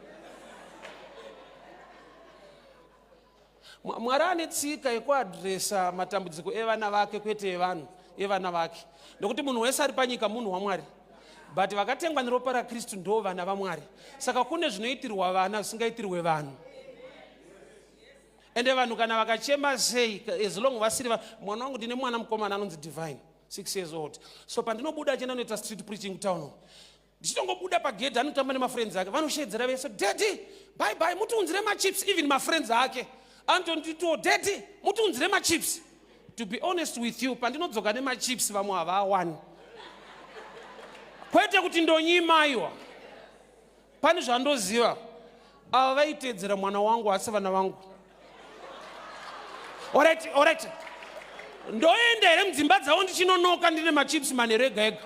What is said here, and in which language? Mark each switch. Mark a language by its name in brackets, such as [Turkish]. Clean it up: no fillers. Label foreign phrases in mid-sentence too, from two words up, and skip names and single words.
[Shona] Mwari ane tsika yekuadresa matambudziko evana vake kwete evana vake. Nokuti munhu wese ari panyika munhu waMwari, but vakatengwa neropa raKristu ndo vana vaMwari. Saka kune zvinoitirwa vana zvisingaitirwe vanhu. Ende vanhu kana vakachema sei, [English] as long [Shona] vasiri mwana wangu ndine mwana mukomana anonzi Divine, 6 [English] years old. [Shona] So pandinobuda chenda noita [English] street preaching [Shona] town, ndichitongobuda pagedhi anotamba nemafriends ake, vanoshedzera vese, [English] daddy bye bye [Shona] mutiunzire machips. Even mafriends ake antondito, daddy mutiunzire machips. [English] To be honest with you, [Shona] pandinodzoka nemachips vamwe havawani. Kwete kuti ndonyima iwa, pane zvandoziva, ava vaitedzera mwana wangu hasi vana vangu. [English] Alright. [Shona] Ndoenda here mudzimba dzavo ndichinonoka ndine machips manere ega ega.